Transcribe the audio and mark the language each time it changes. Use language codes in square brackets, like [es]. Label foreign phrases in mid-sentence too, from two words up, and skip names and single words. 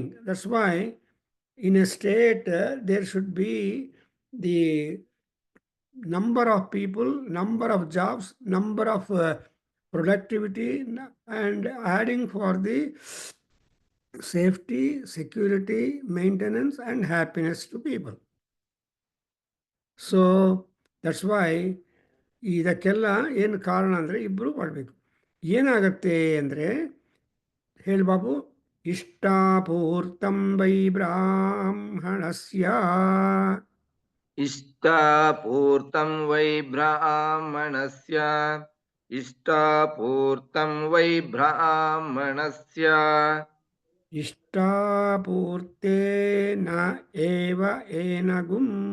[en] That's why in a state there should be the number of people, number of jobs, number of productivity, and adding for the safety, security, maintenance, and happiness to people. So that's why [kn] ಇದಕ್ಕೆಲ್ಲ ಏನು ಕಾರಣ ಅಂದರೆ ಇಬ್ಬರು ಮಾಡಬೇಕು. ಏನಾಗತ್ತೆ ಅಂದರೆ ಹೇಳಿ ಬಾಬು, [sa] ಇಷ್ಟಾಪೂರ್ತಂ ವೈ ಬ್ರಾಹ್ಮಣಸ್ಯ इष्टापूर्तं वै ब्राह्मणस्य इष्टापूर्तं वै ब्राह्मणस्य ಇಷ್ಟಾಪೂರ್ತೇನ ಏವ ಏನಗುಂ